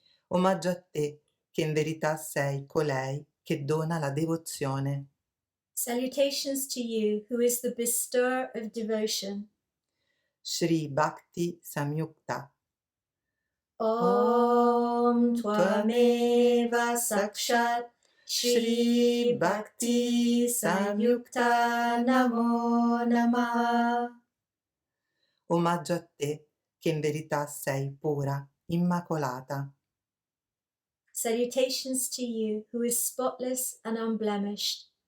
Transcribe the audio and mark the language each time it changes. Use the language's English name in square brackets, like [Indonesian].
[Italian] Omaggio a te, che in verità sei colei che dona la devozione. [English] Salutations to you, who is the bestower of devotion. [Sanskrit] Shri Bhakti Samyukta. Om Tvameva Sakshat Shri Bhakti Samyukta Namo Namaha. [Italian] Omaggio a te, che in verità sei pura, immacolata. [English] Salutations to you, who is spotless and unblemished.